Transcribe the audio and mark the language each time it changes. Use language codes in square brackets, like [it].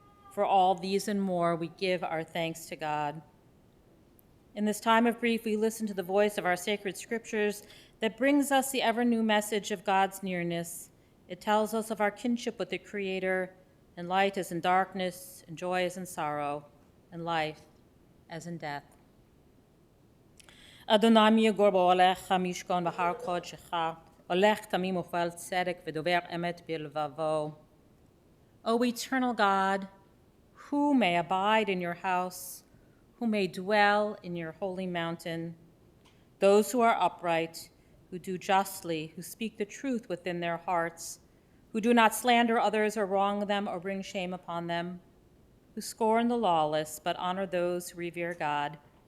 [en] For all these and more, we give our thanks to God. In this time of grief, we listen to the voice of our sacred scriptures that brings us the ever-new message of God's nearness. It tells us of our kinship with the Creator, and light as in darkness, and joy as in sorrow, and life as in death. [he] אדוני מי יגור באוהליך משכון בהר קודשך, הולך תמים ופועל צדק ודובר אמת בלבבו. [en] O eternal God, who may abide in your house, who may dwell in your holy mountain, those who are upright, who do justly, who speak the truth within their hearts, who do not slander others or wrong them or bring shame upon them, who scorn the lawless but honor those who revere God,